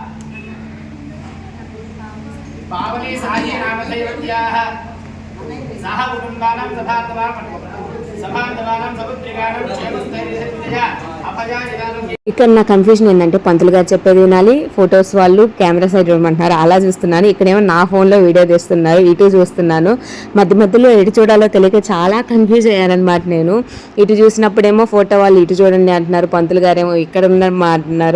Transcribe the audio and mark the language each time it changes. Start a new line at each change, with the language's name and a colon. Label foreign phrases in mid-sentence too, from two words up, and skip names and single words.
Sanskrit: पावनी साई नामधेयवत्याः सह कुटुम्बानां सभान्तवानां सपुत्रिकानां क्षेमस्थैर्यस्य अभयानिदानं.
Telugu: ఇక్కడ నా కన్ఫ్యూజన్ ఏంటంటే పంతులు గారు చెప్పేది వినాలి, ఫొటోస్ వాళ్ళు కెమెరా సైడ్ ఇవ్వమంటున్నారు, అలా చూస్తున్నాను. ఇక్కడేమో నా ఫోన్లో వీడియో తీస్తున్నారు, ఇటు చూస్తున్నాను. మధ్యలో ఎటు చూడాలో తెలియక చాలా కన్ఫ్యూజ్ అయ్యానమాట నేను. ఇటు చూసినప్పుడేమో ఫోటో వాళ్ళు ఇటు చూడండి అంటున్నారు, పంతులు గారేమో ఇక్కడ ఉన్నారు అంటున్నారు.